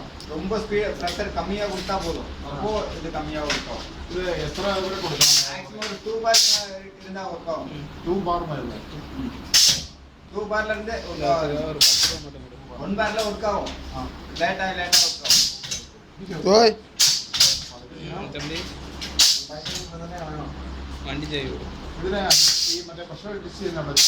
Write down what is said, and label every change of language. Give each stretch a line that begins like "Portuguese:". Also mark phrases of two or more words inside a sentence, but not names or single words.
Tamil: ரொம்ப
English: speed pressure
Tamil: கம்மியாக கொடுத்தா போதும், அப்போ இது கம்மியாக ஒர்க் ஆகும்.
Malayalam: ഇത് എത്ര വരെ കൊടുക്കണം?
Tamil: மேக்ஸிமம் ஒரு 2 பார் இருந்தால் ஒர்க் ஆகும்.
Malayalam: 2 ബാർ മതി.
Tamil: 2 பார்ல இருந்து 1 பார்ல ஒர்க் ஆகும். லேட்டாக ஒர்க் ஆகும். ஓய்
Malayalam: വണ്ടി ചെയ്യും. ഇതിനെ ഈ മറ്റേ
English: pressure test
Malayalam: ചെയ്യുന്ന